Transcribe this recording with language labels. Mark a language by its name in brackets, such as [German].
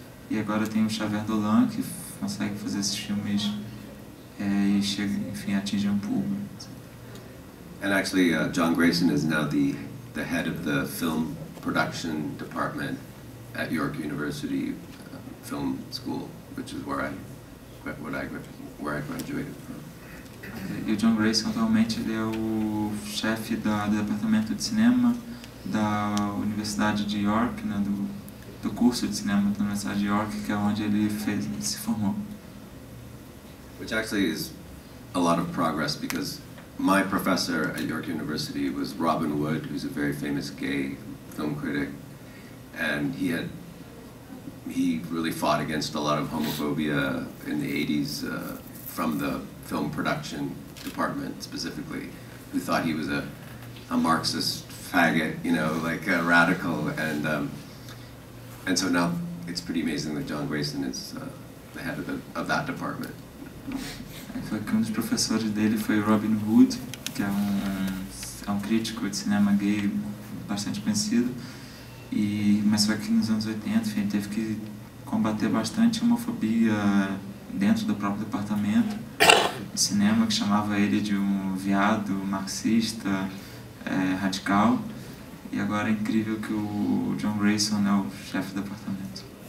[Portuguese] E agora tem o Xavier Dolan, que consegue fazer esses filmes e chega, enfim, atingir público. [English] And actually, John Grayson is now the head of the film production department at York University Film School, which is where I graduated from. [Portuguese] E o John Grayson atualmente ele é o chefe do departamento de cinema da Universidade de York, né, do curso de cinema da Universidade de York, que é onde ele se formou. [English] Which actually is a lot of progress, because my professor at York University was Robin Wood, who's a very famous gay film critic, and he really fought against a lot of homophobia in the 80s from the film production department specifically, who thought he was a Marxist faggot, like a radical, and so now it's pretty amazing that John Grayson is the head of that department. [Portuguese] Foi que dos professores dele foi Robin Hood, que é um crítico de cinema gay bastante conhecido, mas só que nos anos 80, enfim, teve que combater bastante a homofobia dentro do próprio departamento de cinema, que chamava ele de um viado marxista radical, e agora é incrível que o John Grayson é o chefe do departamento.